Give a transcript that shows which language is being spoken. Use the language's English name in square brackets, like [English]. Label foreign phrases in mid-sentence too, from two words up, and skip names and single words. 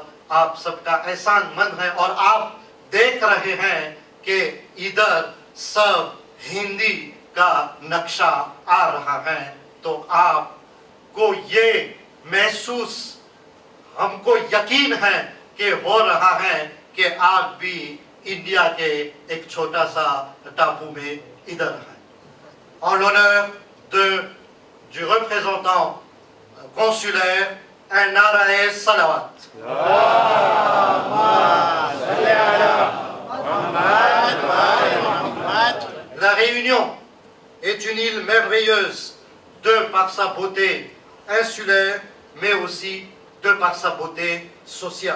[Urdu] آپ سب کا احسان مند ہیں اور آپ دیکھ رہے ہیں کہ ادھر سب ہندی کا نقشہ آ رہا ہے، تو آپ کو یہ محسوس، ہم کو یقین ہے کہ ہو رہا ہے کہ آپ بھی انڈیا کے ایک چھوٹا سا ٹاپو میں ادھر ہیں. [French] En l'honneur du représentant consulaire, un arae salawat. La Réunion est une île merveilleuse de par sa beauté insulaire, mais aussi de par sa beauté sociale.